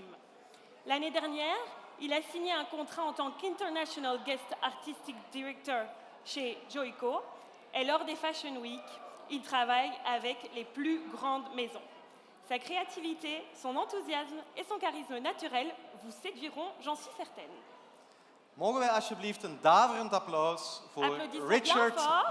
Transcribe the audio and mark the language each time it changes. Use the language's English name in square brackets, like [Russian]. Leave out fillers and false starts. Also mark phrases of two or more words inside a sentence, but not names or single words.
[French] L'année dernière, il a signé un contrat en tant qu' [English] International Guest Artistic Director [French] chez Joico et lors des Fashion Week, il travaille avec les plus grandes maisons. Sa créativité, son enthousiasme et son charisme naturel vous séduiront, j'en suis certaine. [Dutch] Mogen wij alsjeblieft een daverend applaus voor Richard [French] bien